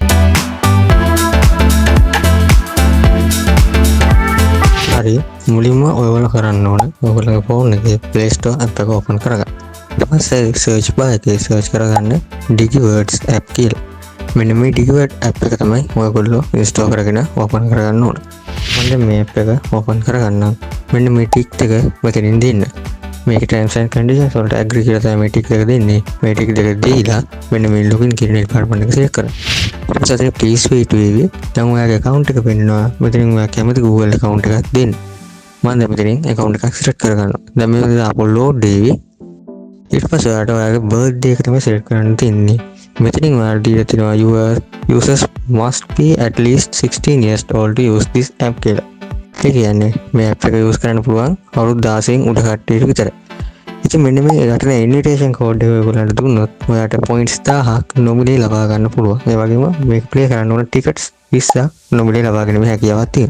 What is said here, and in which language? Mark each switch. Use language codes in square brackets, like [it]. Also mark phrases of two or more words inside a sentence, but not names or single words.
[si] හරි, මුලින්ම ඔයගොල්ලෝ කරන්න ඕන ඔයගොල්ලෝගේ ෆෝන් එකේ Play Store app එක open කරගන්න. ඊට පස්සේ [en] search bar [si] එකේ search කරගන්න Digiwords app කියලා. මෙන්න මේ Digiwords app එක තමයි ඔයගොල්ලෝ install කරගෙන open කරගන්න ඕන. මම මේ app එක open කරගන්නම්. මෙන්න මේ tick එක මෙතනින් දෙන්න. මේක [en] terms and conditions [si] වලට agree කියලා තමයි මේ tick එක දෙන්නේ. මේ tick දෙක දීලා මෙන්න මේ login කියන department එක select කරන්න. ඊට පස්සේ [en] please wait [si] වේවි. දැන් ඔයාගේ account එක පෙන්නනවා. මෙතනින් ඔයා කැමති Google account එකක් දෙන්න. මම දැන් මෙතනින් account එකක් select කරගන්නවා. දැන් මේක අපලෝඩ් වෙවි. ඊට පස්සේ ඔයාලට ඔයාගේ birthday එක තමයි select කරන්න තියෙන්නේ. මෙතනින් ඔයාලට දීලා තියෙනවා [en] your users must be at least 16 years old to use this app [si] කියලා. ඒ කියන්නේ මේ app එක use කරන්න පුළුවන් අවුරුදු 16න් උඩ කට්ටියට විතරයි. ඉතින් මෙන්න මේ යටට [en] invitation code [si] එක ඔයගොල්ලන්ට දුන්නොත් ඔයාලට points 1000ක් නොමිලේ ලබා ගන්න පුළුවන්. ඒ වගේම මේක play කරන්න ඕන tickets 20ක් නොමිලේ ලබා ගැනීම හැකියාවක් තියෙනවා.